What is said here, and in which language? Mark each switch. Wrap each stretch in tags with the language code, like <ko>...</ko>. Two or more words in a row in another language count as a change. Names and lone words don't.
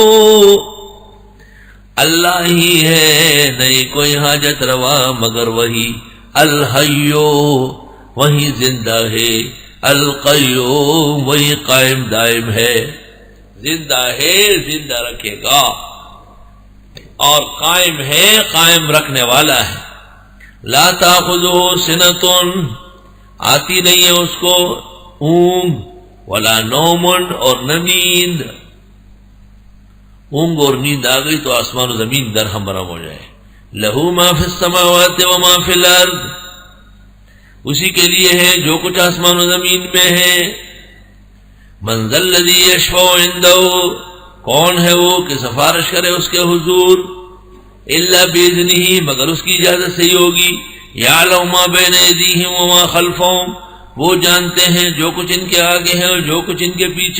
<ur>اللہ ہی ہے، نہیں کوئی حاجت روا مگر وہی، الحیو وہی زندہ ہے، القیوم وہی قائم دائم ہے، زندہ ہے زندہ رکھے گا، اور قائم ہے قائم رکھنے والا ہے۔</ur> <ar>لا تاخذہ سنۃ،</ar> <ur>آتی نہیں ہے اس کو اونگ،</ur> <ar>ولا نوم،</ar> <ur>اور نہ نیند۔ اونگ اور نیند آ گئی تو آسمان و زمین درہم برہم ہو جائے۔</ur> <ar>لہ ما فی السماوات و ما فی الارض،</ar> <ur>اسی کے لیے ہے جو کچھ آسمان و زمین میں ہے۔</ur> <ar>من ذا الذی یشفع عندہ،</ar> <ur>کون ہے وہ کہ سفارش کرے اس کے حضور،</ur> <ar>الا باذنہ،</ar> <ur>مگر اس کی اجازت سے ہی ہوگی۔</ur> <ar>یعلم ما بین ایدیہم وما خلفہم،</ar> <ur>وہ جانتے ہیں جو کچھ ان کے آگے ہے اور جو کچھ ان کے پیچھے۔</ur>